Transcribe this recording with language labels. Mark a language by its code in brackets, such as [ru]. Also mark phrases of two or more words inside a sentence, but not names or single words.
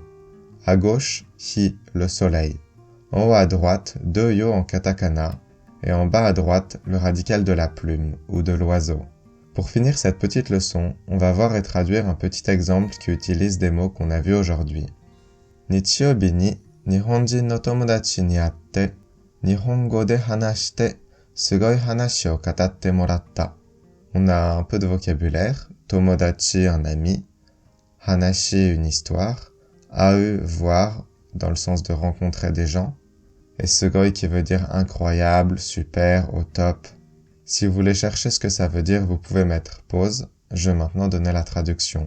[fr] À gauche, hi, le soleil. En haut à droite, 2 yo en katakana, et en bas à droite, le radical de la plume, ou de l'oiseau. Pour finir cette petite leçon, on va voir et traduire un petit exemple qui utilise des mots qu'on a vus aujourd'hui. [ja] 日曜日 に 日本人 の 友達 に 会って、日本語 で 話して、すごい 話 を 語って もらった. [fr] On a un peu de vocabulaire, tomodachi un ami, hanashi une histoire, au voir dans le sens de rencontrer des gens, et sugoi qui veut dire incroyable, super, au top. Si vous voulez chercher ce que ça veut dire, vous pouvez mettre pause, je vais maintenant donner la traduction.